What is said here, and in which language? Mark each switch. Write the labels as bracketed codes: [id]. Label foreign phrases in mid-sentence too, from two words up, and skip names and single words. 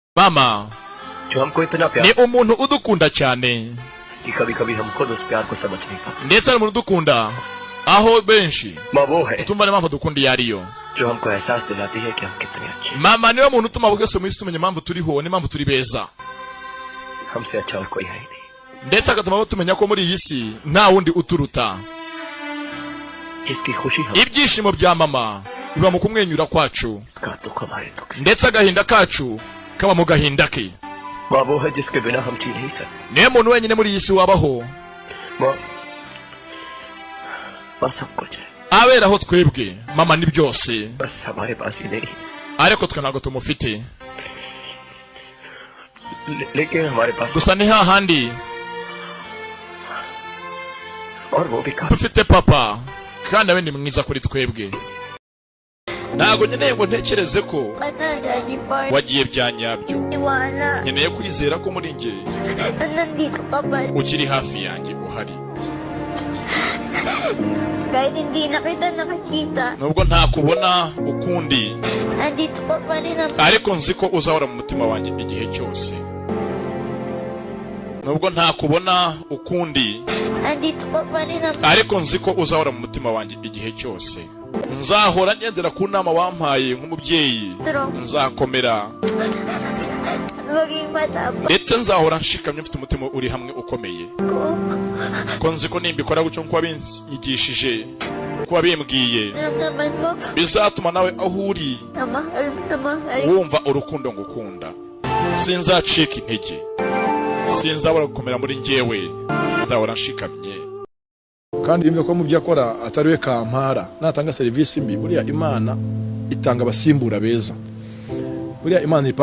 [rw] mama [hi] जो हमको इतना प्यार [rw] ni umuntu udukunda cyane [hi] कि कभी-कभी हम खुद उस प्यार को समझ नहीं पाते [rw] ndetse ari umuntu udukunda aho benshi [hi] माँ वो है [rw] tutumva n'impamvu dukunda iyo ariyo [hi] जो हमको एहसास दिलाती है कि हम कितने अच्छे हैं [rw] mama niwe muntu utuma bwese mu isi tumenya impamvu turiho n'impamvu turi beza [hi] हमसे अच्छा और कोई है ही नहीं [rw] ndetse agatuma tumenya ko muri iyi si nta wundi uturuta [hi] इसकी खुशी हम [rw] ibyishimo bya mama biba mu kumwenyura kwacu [hi] का दुख हमारे दुख से [rw] ndetse agahinda kacu kaba mu gahinda ke [hi] माँ वो है जिसके बिना हम जी नहीं सकते [rw] niwe muntu wenyine muri iyi si wabaho [hi] माँ माँ सब कुछ है [rw] aberaho twebwe mama ni byose [hi] बस हमारे पास ही नहीं [rw] ariko twe ntabwo tumufite [hi] लेकिन हमारे पास [rw] gusa ni hahandi [hi] और वो भी काफी [rw] dufite papa kandi nawe ni mwiza kuri twebwe ntabwo nkeneye ngo ntekereze ko wagiye bya nyabyo nkeneye kwizera ko muri njye ukiri hafi yanjye uhari [tl] kahit hindi na kita nakakita [rw] nubwo ntakubona ukundi [tl] andito ka pa rin ang [rw] ariko nzi ko uzahora mu mutima wanjye igihe cyose nubwo ntakubona ukundi [tl] andito ka pa rin ang [rw] ariko nzi ko uzahora mu mutima wanjye igihe cyose nzahora ngendera ku nama wampaye nk'umubyeyi nzakomera [tl] maging matapang [rw] ndetse nzahora nshikamye mfite umutima uri hamwe ukomeye ko nzi ko nimbikora gutyo nk'uko wabinyigishije ko wabimbwiye [tl] naman mo [rw] bizatuma nawe aho uri [tl] na mahal [rw] wumva urukundo ngukunda sinzacika intege sinzabura gukomera muri njyewe nzahora nshikamye kandi yumve ko mu byo akora atari we kampara natanga serivisi mbi buriya imana itanga abasimbura beza buriya imana ni